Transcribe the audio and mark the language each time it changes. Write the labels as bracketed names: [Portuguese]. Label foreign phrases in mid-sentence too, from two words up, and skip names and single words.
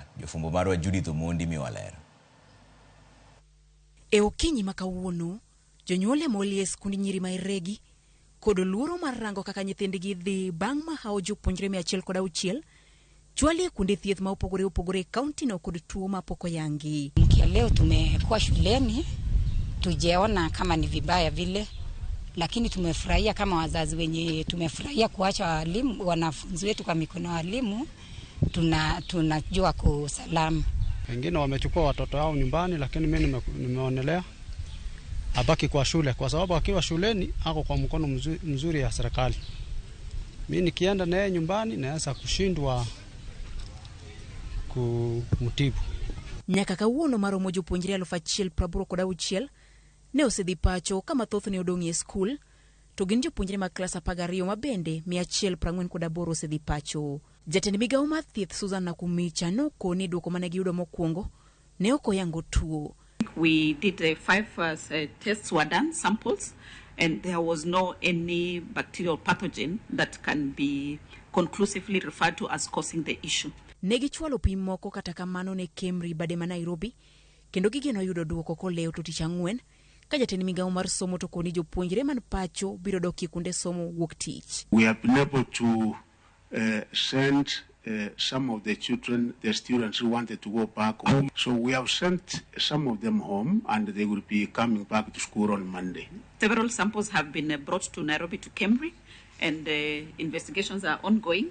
[Luo (Kenya and Tanzania)] Jofumbo marwa Judith Omondi miwalero. E okinyi ma kawuono, jonyuol molie skund nyiri ma Eregi kod luoro mar rango kaka nyithindgi dhi bang' mohewo jopuonjre 106 chwali kuonde thieth ma opogore kaunti no kod tuo ma pok oyangi. [Swahili] Leo tumekuwa shuleni, tujeona kama ni vibaya vile, lakini tumefurahia kama wazazi wenye tumefurahia kuacha walimu wanafunzi wetu kwa mikono walimu, tunajua kwa salama. Wengine wamechukua watoto wao nyumbani, lakini mimi nimeonelea abaki kwa shule kwa sababu akiwa shuleni ako kwa mkono mzuri ya serikali. Mimi nikienda naye nyumbani naweza kushindwa kumtibu. [Luo (Kenya and Tanzania)] Nyaka kawuono maromo jopuonjre 1,086 ne osedhi pacho kama thoth ne odong' e skul, to gin jopuonjre mag klas 12 ma bende 148 osedhi pacho. Jatend migawo mar thieth Susan Nakumicha nokoni duoko mane giyudo mokwongo ne ok oyango tuo. [English] We did 5 tests were done, samples, and there was no any bacterial pathogen that can be conclusively referred to as causing the issue. [Luo (Kenya and Tanzania)] Negi chwalo pim moko kata kamano ne Kemri bade ma Nairobi, kendo gigeno yudo duoko koleo to tich ang'wen, ka jatend migawo mar somo to koni jopuonjre man pacho biro dok kunde somo wuok tich. [English] We have been able to send some of the students who wanted to go back home. So we have sent some of them home and they will be coming back to school on Monday. Several samples have been brought to Nairobi to Kemri, and investigations are ongoing.